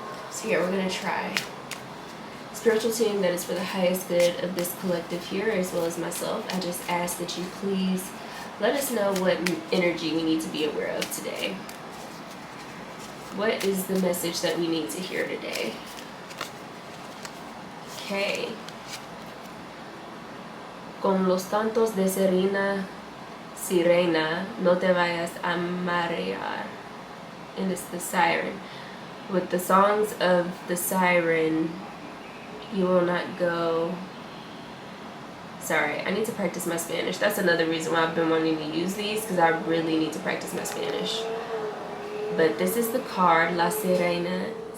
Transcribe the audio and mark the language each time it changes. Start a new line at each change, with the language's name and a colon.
English: So here, we're going to try. Spiritual team that is for the highest good of this collective here, as well as myself, I just ask that you please let us know what energy we need to be aware of today. What is the message that we need to hear today? Okay.
Spanish: Con los cantos de Sirena, no te vayas a marear.
English: And it's the siren. With the songs of the siren, you will not go. Sorry, I need to practice my Spanish. That's another reason why I've been wanting to use these, because I really need to practice my Spanish. But this is the card, La Sirena.